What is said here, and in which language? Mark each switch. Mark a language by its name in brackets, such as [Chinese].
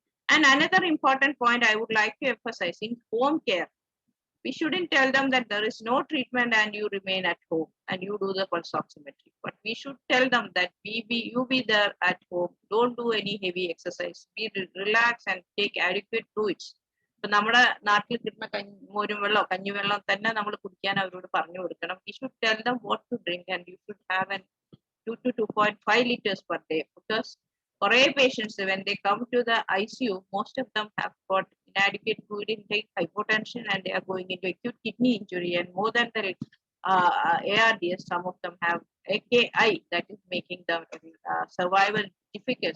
[English] And another important point I would like to emphasize in home care, we shouldn't tell them that there is no treatment and you remain at home and you do the pulse oximetry. But we should tell them that you be there at home, don't do any heavy exercise, relax and take adequate fluids. [Malayalam] ഇപ്പൊ നമ്മുടെ നാട്ടിൽ കിട്ടുന്ന മോരും വെള്ളമോ കഞ്ഞിവെള്ളം തന്നെ നമ്മൾ കുടിക്കാൻ അവരോട് പറഞ്ഞു കൊടുക്കണം. [English] We should tell them what to drink, and you should have an 2 to 2.5 liters per day, because for a patients, when they come to the ICU, most of them have got inadequate fluid intake, hypotension, and they are going into acute kidney injury. And more than the ARDS, some of them have AKI, that is making the survival difficult.